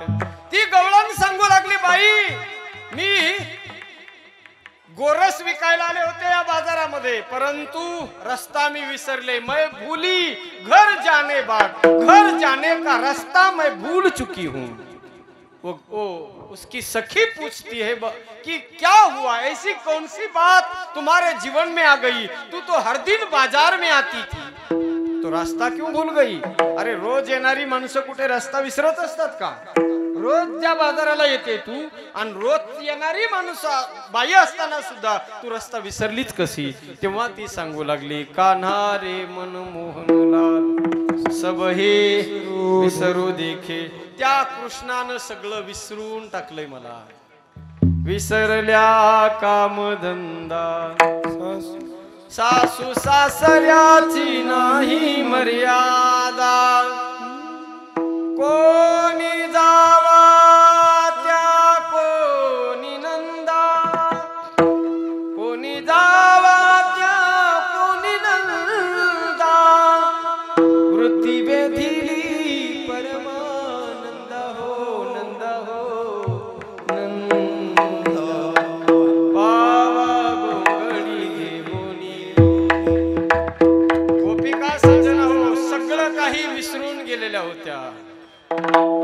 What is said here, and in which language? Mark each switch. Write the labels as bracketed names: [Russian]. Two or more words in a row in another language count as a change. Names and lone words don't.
[Marathi] ती गवळण सांगू लागली बाई मी गोरस विकायला आले होते या बाजारामध्ये परंतु रस्ता मी विसरले। [Hindi] मैं भूली घर जाने बाट घर जाने का रास्ता मैं भूल चुकी हूँ। वो उसकी सखी पूछती है कि क्या हुआ, ऐसी कौन सी बात तुम्हारे जीवन में आ गई? तू तो हर दिन बाजार में आती थी तो रास्ता क्यों भूल गई? [Marathi] अरे रोज येणारी माणसं कुठे रस्ता विसरत असतात का? रोज ज्या बाजाराला येते तू आणि रोज येणारी माणसं बाई असताना सुद्धा तू रस्ता विसरलीच कशी? तेव्हा ती सांगू लागली कान्हा रे मनमोहनलाल सब हे विसरू देखे। त्या कृष्णानं सगळं विसरून टाकलंय मला। विसरल्या कामधंदा सासू सासऱ्याची नाही मर्यादा। कोणी जावा त्या कोणी नंदा कोणी जावा त्या कोणी नंदा। वृत्ती बेधिली परमानंद हो नंद हो नंद। पावा गोंगडी घेऊनी गोपिका सजन हो सगळं काही विसरून गेलेल्या होत्या।